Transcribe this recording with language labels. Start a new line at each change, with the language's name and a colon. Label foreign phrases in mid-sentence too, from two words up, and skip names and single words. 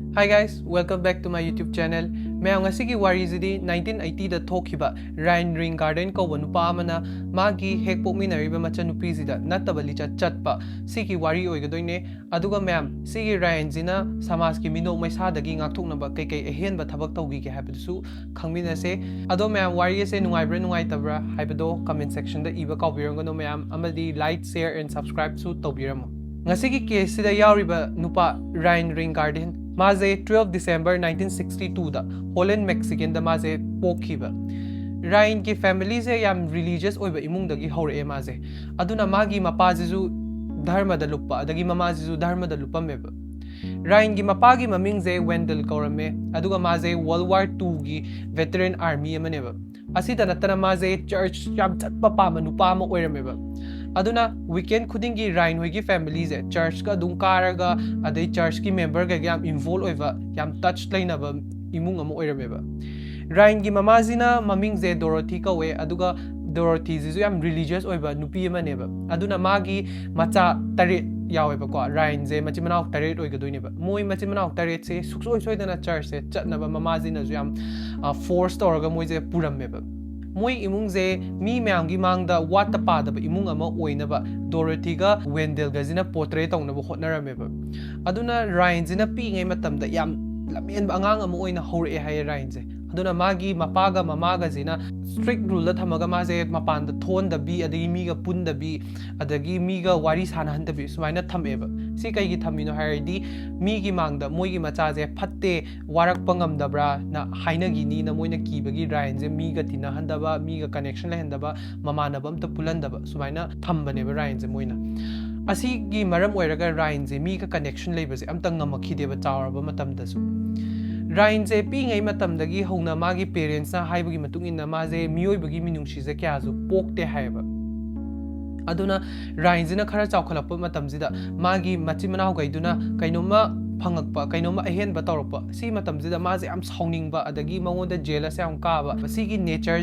English: Hi guys, welcome back to my YouTube channel.
Manipuri: Mayang ngasigi wari zidi 1980 da thokiba Ryan Ring Garden ko nupa amana magi hekpokminariba Machan Nupi zida nataba Lichat chatpa sigi wari oigadoine aduga mayam sigi Ryan zina samas ki minok maisadagi ngakthoknaba kaikai ahenba thabak tawgi ke haibadu khangminase ado mayam wari ase nungaibra nungaitabra haibado
English: comment section
Manipuri: da iba kawbirangano mayam amadi
English: like, share and subscribe
Manipuri: su tawbiramo. Ngasigi case sida yauriba nupa Ryan Ring Garden Maze 12 December 1962 da Holland Mexican da maze pokhiba Ryan ki family se yam religious oiba imung dagi hore maze aduna magi mapa jisu dharma da lupa adagi mama jisu dharma da lupa meba Ryan ki mapa gi maming je Wendell kaurame aduga maze World War II gi
English: veteran army
Manipuri: amaneba asida natana maze church yam chatpa pa manupa ma oirameba aduna weekend khudingi Ryan hoigi family je church ka dung karaga adai church ki member ga yam involve oiva yam touch lainaba imung amo oirameba Ryan gi mama jina maming je Dorothy ka we aduga Dorothy jisu yam religious oiba nupi amaneba aduna magi macha tare yaweba ko Ryan je machimanaw tare oigadoineba moi machimanaw tare se suksoi soidana church se chatnaba mama jina ju yam force toraga moi je purameba Moi imung je mi myamgi mangda wata pada imung ama oinaba Dorothy ga Wendell ga jina portrait tawnaba hotnarameba aduna Ryan jina pi ngai matamda yam lamen angang ama oina hore hay Ryan je aduna magi mapaga mamaga jina strict rule da thamaga ma je mapan da thon da bi adagi mi ga pun da bi adagi mi ga wari sana han da bi sumaina thameba si kai gi thamino haidi mi gi mangda moi gi macha je phatte warak pangam dabra na haina gi ni na moina ki bagi Ryan je mi ga tina handaba mi ga connection la handaba mama na bam ta pulandaba sumaina thambane ba Ryan je moina asi gi maram oiraga Ryan je mi ga connection leiba je amta ngamakhi deba chawraba matam da su Ryan je pi ngai matam dagi hona magi parents na haibagi matung inna ma je mioi bagi minungshi je kya zu pokte haiba aduna Ryan jina khara chawkhalappa matam jida magi machimanaw gaiduna kainoma phangakpa kainoma ahenba tawrpa si matam jida ma je am sawningba adagi mangonda jela se am kaba sigi nature